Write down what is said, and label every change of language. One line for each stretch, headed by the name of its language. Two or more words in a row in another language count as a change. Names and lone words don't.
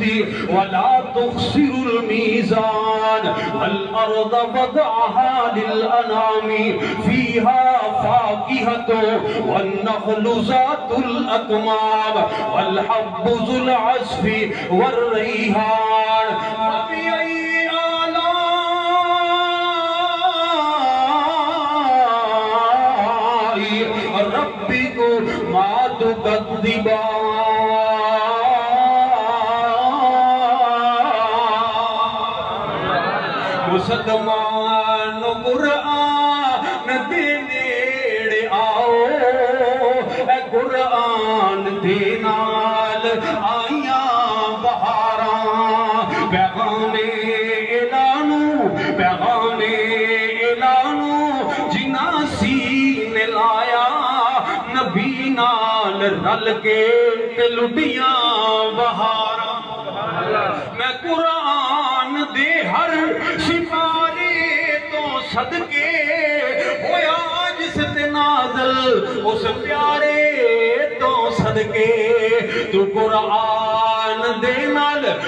Arabic: ولا تخسروا الميزان والأرض وضعها للأنعام فيها فاكهة والنخل ذات الأكمام والحب ذو العصف والريحان فبأي ربكما
Punjabi: تكذبان مسلمان قرآن دے نیڑے آؤ اے قرآن دے نال آیاں بہاراں پیغام اعلانو جنہ سینے لایا نبی نال رل کے لٹیاں بہاراں میں قرآن دے ہر سپارے تو صدقے ہویا جس تے نازل اس پیارے تو صدقے تو قرآن دے نال